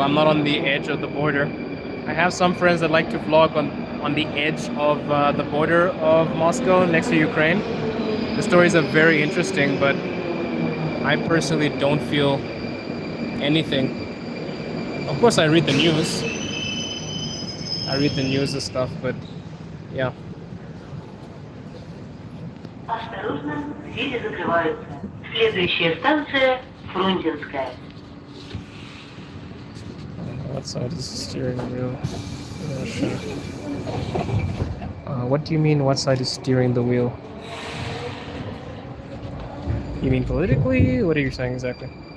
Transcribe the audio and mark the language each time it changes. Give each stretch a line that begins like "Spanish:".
English: I'm not on the edge of the border. I have some friends that like to vlog on the edge of the border of Moscow next to Ukraine. The stories are very interesting, but I personally don't feel anything. Of course, I read the news. I read the news and stuff, but yeah.
Russian: Осторожно, двери закрываются. Следующая станция Фрунзенская.
English: What side is the steering wheel? I'm not sure. What do you mean, what side is steering the wheel? You mean politically? What are you saying exactly?